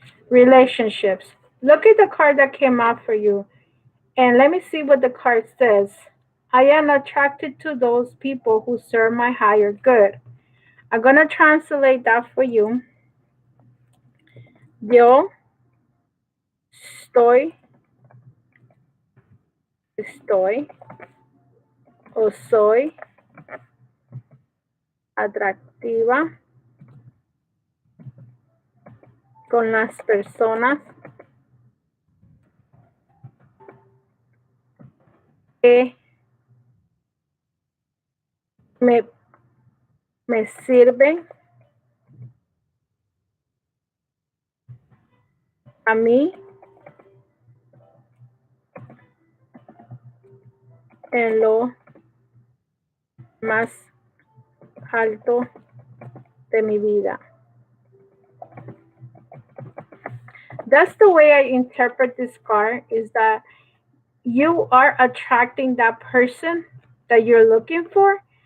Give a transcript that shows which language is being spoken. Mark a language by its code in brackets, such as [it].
[en] relationships. Look at the card that came out for you. And let me see what the card says. I am attracted to those people who serve my higher good. I'm going to translate that for you. [es] Yo estoy o soy atractiva con las personas que me, me sirven a mí en lo más alto de mi vida. [en] That's the way I interpret this card, is that you are attracting that person that you're looking for.